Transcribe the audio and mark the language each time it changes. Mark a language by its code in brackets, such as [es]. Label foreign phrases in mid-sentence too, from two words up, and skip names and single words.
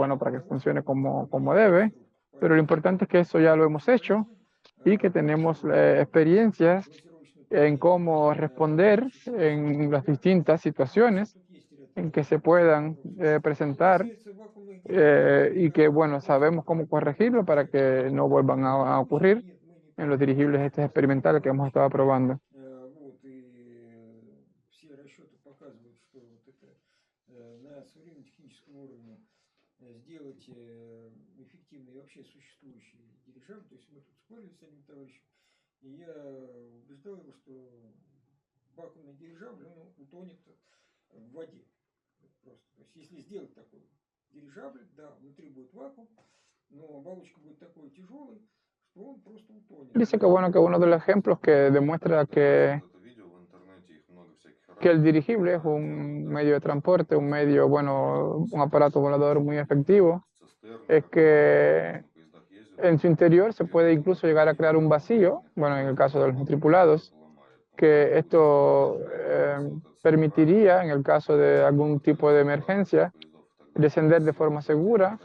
[es] bueno, para que funcione como debe, pero lo importante es que eso ya lo hemos hecho y que tenemos experiencias en cómo responder en las distintas situaciones en que se puedan presentar y que, bueno, sabemos cómo corregirlo para que no vuelvan a ocurrir en los dirigibles estos experimentales que hemos estado probando. [ru] Сделать эффективный вообще существующий дирижабль. То есть мы тут спорили с одним товарищем, и я убеждал его, что вакуумный дирижабль, он утонет в воде. Просто. То есть если сделать такой дирижабль, да, внутри будет вакуум, но оболочка будет такой тяжелой, что он просто утонет. [es] Dice que bueno, que uno de los ejemplos que demuestra que el dirigible es un medio de transporte, un medio, bueno, un aparato volador muy efectivo, es que en su interior se puede incluso llegar a crear un vacío, bueno, en el caso de los tripulados, que esto permitiría, en el caso de algún tipo de emergencia, descender de forma segura.